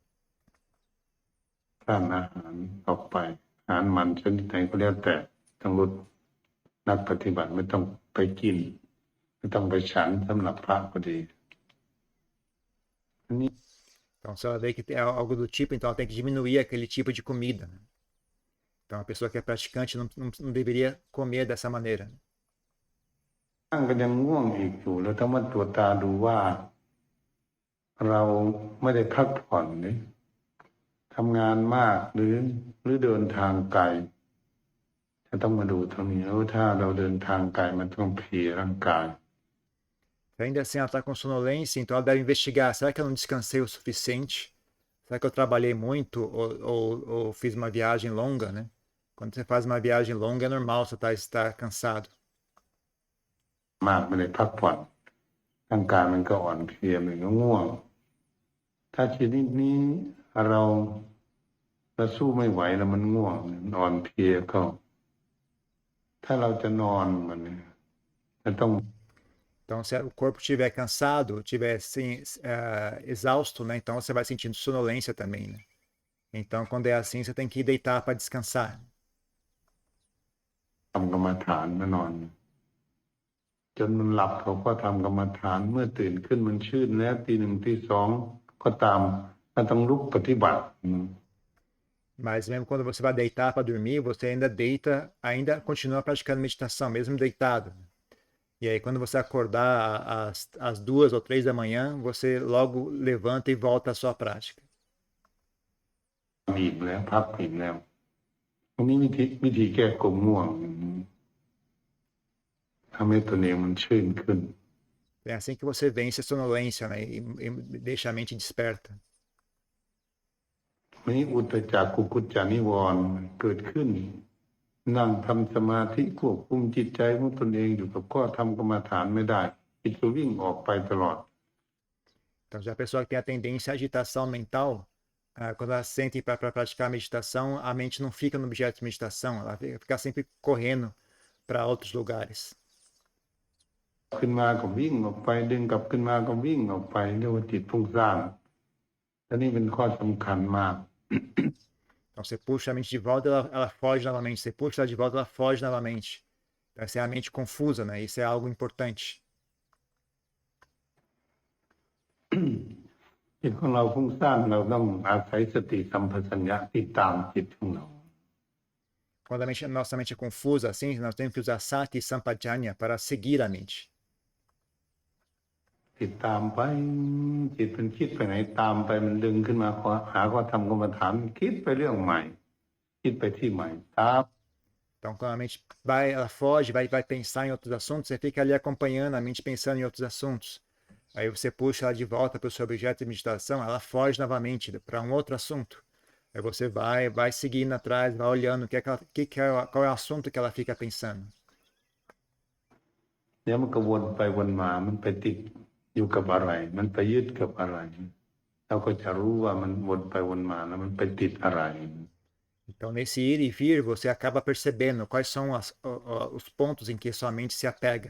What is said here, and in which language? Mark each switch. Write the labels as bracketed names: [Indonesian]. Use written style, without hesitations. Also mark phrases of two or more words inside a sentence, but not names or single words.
[Thai] ทานอาหารออกไปอาหารมันชนิดไหนก็แล้วแต่ต้องลดนักปฏิบัติไม่ต้องไปกินไม่ต้องไปฉันสำหรับพระพอดีอันนี้ [Portuguese] Então, se ela vê que é algo do tipo, então ela tem que diminuir aquele tipo de comida. Né? Então, a pessoa que é praticante não deveria comer dessa maneira. [Thai] นั่งก็ยังง่วงอีกอยู่แล้วต้องมาตรวจตาดูว่า เราไม่ได้พักผ่อนนี่ทำงานมากหรือเดินทางไกลจะต้องมาดูตรงนี้แล้วถ้าเราเดินทางไกลมันต้องเพลียร่างกาย [Portuguese] Ainda assim, ela está com sonolência, então ela deve investigar: será que eu não descansei o suficiente? Será que eu trabalhei muito ou fiz uma viagem longa? Né? Quando você faz uma viagem longa, é normal você estar cansado. [Thai] มากไม่ได้พักผ่อนร่างกายมันก็อ่อนเพลียมันก็ง่วงถ้าชนิดนี้เราสู้ไม่ไหวแล้วมันง่วงนอนเพลียก็ถ้าเราจะนอนมันจะต้อง [Portuguese] Então, se o corpo estiver cansado, estiver assim, exausto, né? Então você vai sentindo sonolência também, né? Então, quando é assim, você tem que deitar para descansar. [Thai] ทำกรรมฐานมานอนจนมันหลับเขาก็ทำกรรมฐานเมื่อตื่นขึ้นมันชื่นแล้วตีหนึ่งตีสองก็ตามมันต้องลุกปฏิบัติ [Portuguese] Mas mesmo quando você vai deitar para dormir, você ainda deita, ainda continua praticando meditação, mesmo deitado. E aí, quando você acordar às 2 ou 3 da manhã, você logo levanta e volta à sua prática. [Thai] อีกแล้วพักอีกแล้วอันนี้วิธีแก้ความง่วงทำให้ตัวเองมันชื่นขึ้น [Portuguese] É assim que você vence a sonolência, né? E deixa a mente desperta. [Thai] วันนี้อุตจักกุกุจจานิวรณ์เกิดขึ้นนั่งทำสมาธิควบคุมจิตใจของตนเองอยู่กับก็ทำกรรมฐานไม่ได้จิตก็วิ่งออกไปตลอด [Portuguese] Então, já a pessoa que tem a tendência à agitação mental, quando ela sente para praticar a meditação, a mente não fica no objeto de meditação, ela fica sempre correndo para outros lugares. [Thai] ขึ้นมาก็วิ่งออกไปดึงกลับขึ้นมาก็วิ่งออกไปเรียกว่าจิตฟุ้งซ่านและนี่เป็นข้อสำคัญมาก [Portuguese] Então, você puxa a mente de volta, ela foge novamente. Você puxa ela de volta, ela foge novamente. Então, essa é a mente confusa, né? Isso é algo importante. [Thai] จิตของเราฟุ้งซ่านเราต้องอาศัยสติสัมปชัญญะติดตามจิตของเรา [Portuguese] Quando nossa mente é confusa, assim, nós temos que usar sati e sampajanya para seguir a mente. [Thai] ติดตามไปจิตมันคิดไปไหนตามไปมันดึงขึ้นมาหาว่าทำกรรมฐานคิดไปเรื่องใหม่คิดไปที่ใหม่ตาม [Portuguese] Então, quando a mente ela foge, vai pensar em outros assuntos, você fica ali acompanhando a mente pensando em outros assuntos. Aí você puxa ela de volta para o seu objeto de meditação, ela foge novamente para um outro assunto. Aí você vai seguindo atrás, vai olhando qual é o assunto que ela fica pensando. [Thai] เนี่ยมันก็วนไปวนมามันไปติดอยู่กับอะไรมันไปยึดกับอะไรเราก็จะรู้ว่ามันวนไปวนมาแล้วมันไปติดอะไร [Portuguese] Então, nesse ir e vir, você acaba percebendo quais são os pontos em que sua mente se apega.